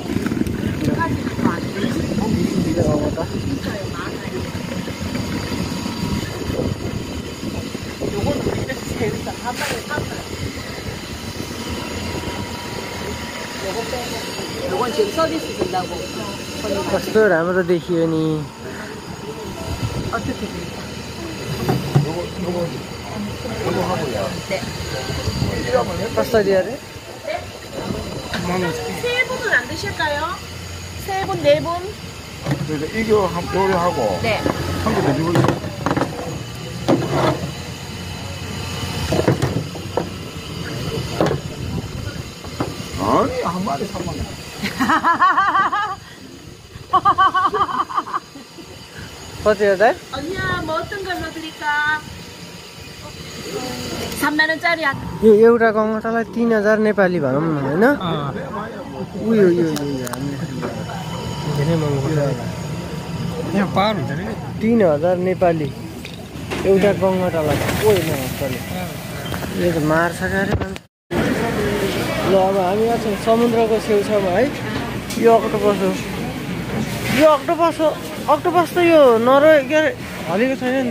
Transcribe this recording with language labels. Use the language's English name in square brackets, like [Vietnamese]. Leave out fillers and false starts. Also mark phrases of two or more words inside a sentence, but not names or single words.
[Nepali] गङ्गटा कस्तो राम्रो देखियो नि कस्तो दियो अरे [Korean] 세 분은 안 드실까요? 세 분, 네 분? 그래서 이거 요리하고 네. 한 개 더 주볼래요? 아니 한 마리 3만 원. [Nepali] कति हो त [Korean] 언니야 뭐 어떤 걸로 드릴까? 3만 원짜리 [Nepali] यो एउटा गङ्गटालाई 3000 नेपाली भनौँ न होइन उयो धेरै महँगो यहाँ पार हुन्छ नि 3000 नेपाली एउटा गङ्गटालाई यो त मार्छ क्यारे ल अब हामी यहाँ छौँ समुद्रको छेउछाउमा है यो अक्टोपस हो यो अक्टोपस त यो नरहे के अरे हलेको छैन नि त